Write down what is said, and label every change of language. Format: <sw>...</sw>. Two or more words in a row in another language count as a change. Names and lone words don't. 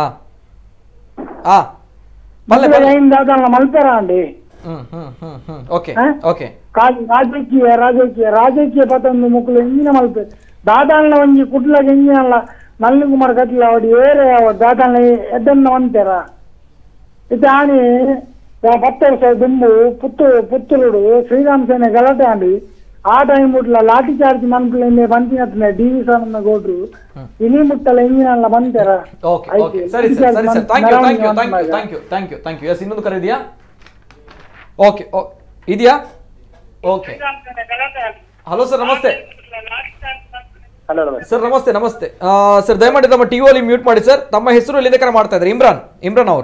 <tcy>ಮಲ್ಪೆರ ಅಂಡಿ ರಾಜಕೀಯ ಪತಂದು ಮುಕ್ಳು ಎಂಜಿನ ಮಲ್ಪೆ ದಾದಾಳ್ನ ಒಂಜಿ ಕುಡ್ಲಾಗ ಎಂಜಿನಲ್ಲ ನಲ್ಲಿನ್ ಕುಮಾರ್ ಕಟ್ಲ ಅವಡಿ ಏರೆ ದಾದಾಳ್ನ ಎದ್ದನ್ನ ಅಂತಾರ ಇದು ಆಣಿ 10 ವರ್ಷ ದುಂಬು ಪುತ್ತೂರುಡು ಶ್ರೀರಾಮ್ ಸೇನೆ ಗಲಾಟೆ ಆಂಡಿ ಆ ಟೈಮ್ ಮುಟ್ಲ ಲಾಠಿ ಚಾರ್ಜ್ ಮನ್ಪಿಲ್ಲ ಬಂತಿನ ಡಿ.ವಿ. ಸಾಮಣ್ಣ ಗೌಡ್ರು ಇನಿ ಮುಟ್ಟಲ್ಲ ಎಂಜಿನಲ್ಲ ಬಂತಾರ.</tcy> <kn>ಇನ್ನೊಂದು ಕರೆ ಇದೆಯಾ? ಓಕೆ, ಇದೆಯಾ? ಓಕೆ.</kn> <en>hello sir,</en> <kn>ನಮಸ್ತೆ. ಸರ್ ನಮಸ್ತೆ. ಸರ್ ದಯಮಾಡಿ ತಮ್ಮ ಟಿವಿ ಮ್ಯೂಟ್ ಮಾಡಿ ಸರ್. ತಮ್ಮ ಹೆಸರು ಎಲ್ಲಿಂದ ಕರೆ ಮಾಡ್ತಾ ಇದ್ದಾರೆ? ಇಮ್ರಾನ್ ಅವರು.</kn>